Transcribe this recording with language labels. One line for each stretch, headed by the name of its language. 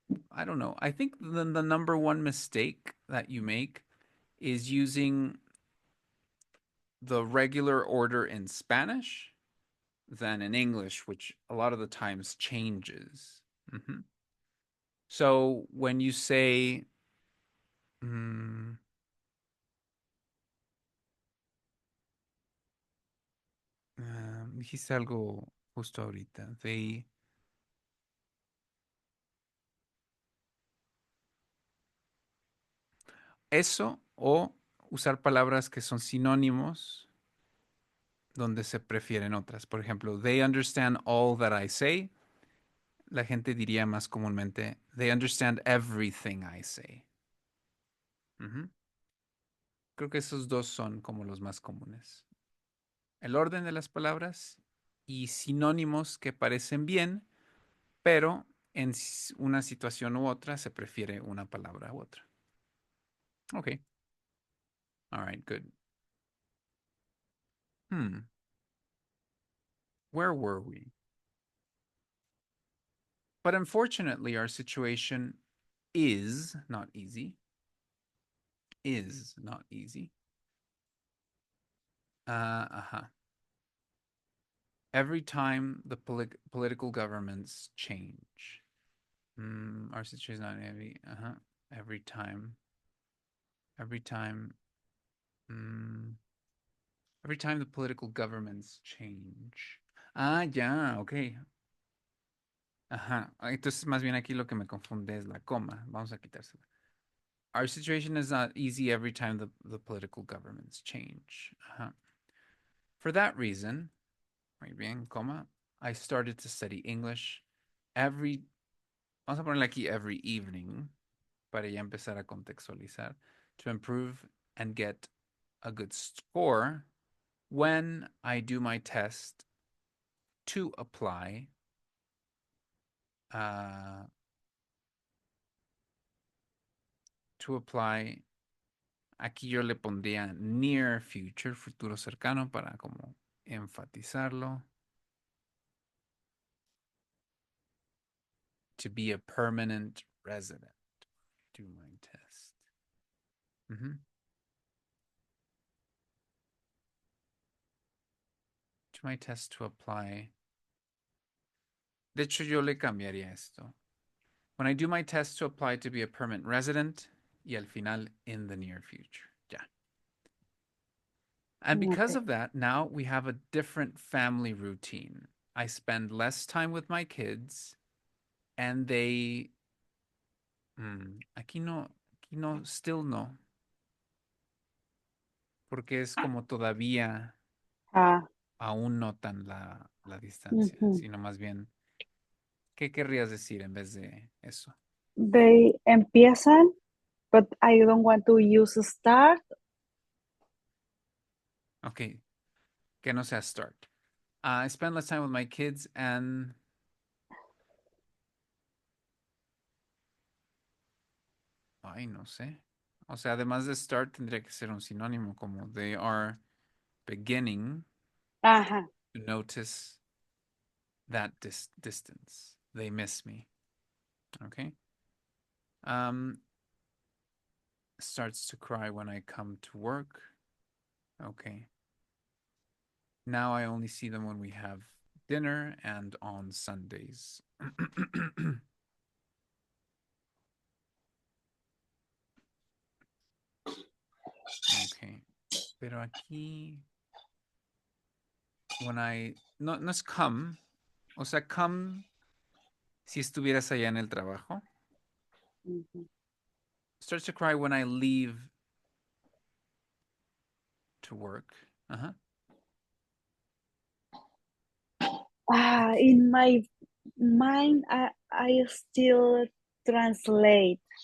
English: I don't know. I think the number one mistake that you make is using the regular order in Spanish than in English, which a lot of the times changes. Hmm. So when you say,
Spanish: mm, dijiste algo justo ahorita, eso o usar palabras que son sinónimos donde se prefieren otras. Por ejemplo,
English: they understand all that I say.
Spanish: La gente diría más comúnmente,
English: they understand everything I say. Ujú.
Spanish: Creo que esos dos son como los más comunes. El orden de las palabras y sinónimos que parecen bien, pero en una situación u otra se prefiere una palabra u otra.
English: Ok. All right, good. Where were we? But unfortunately, our situation is not easy. Is not easy. Uh-huh. Every time the political governments change. Our situation is not heavy. Uh-huh. Every time. Every time. Every time the political governments change. Ah, ya, ok. Ajá.
Spanish: Entonces, más bien aquí lo que me confunde es la coma. Vamos a quitársela.
English: Our situation is not easy every time the political governments change. Uh-huh. For that reason,
Spanish: muy bien, coma,
English: I started to study English
Spanish: vamos a ponerle aquí
English: every evening,
Spanish: para ya empezar a contextualizar,
English: to improve and get a good score when I do my test to apply
Spanish: uh, aquí yo le pondría
English: near future,
Spanish: futuro cercano, para como enfatizarlo.
English: To be a permanent resident. Do my test. Do my test to apply.
Spanish: De hecho, yo le cambiaría esto.
English: When I do my test to apply to be a permanent resident,
Spanish: y al final,
English: in the near future. Yeah. And because Okay. of that, now we have a different family routine. I spend less time with my kids, and they.
Spanish: Aquí no,
English: still no.
Spanish: Porque es como todavía Ah, aún notan la distancia, mhm. sino más bien, ¿qué querrías decir en vez de eso?
English: They
Spanish: empiezan,
English: but I don't want to use start.
Spanish: Ok, que no sea start.
English: I spend less time with my kids and...
Spanish: Ay, no sé. O sea, además de start tendría que ser un sinónimo como
English: they are beginning Ajá. to notice that distance. They miss me. Okay. Starts to cry when I come to work. Okay. Now I only see them when we have dinner and on Sundays. Okay.
Spanish: Pero aquí, no es come, o sea, come si estuvieras allá en el trabajo. Mhm.
English: Starts to cry when I leave to work. Uh-huh. In my mind, I still translate.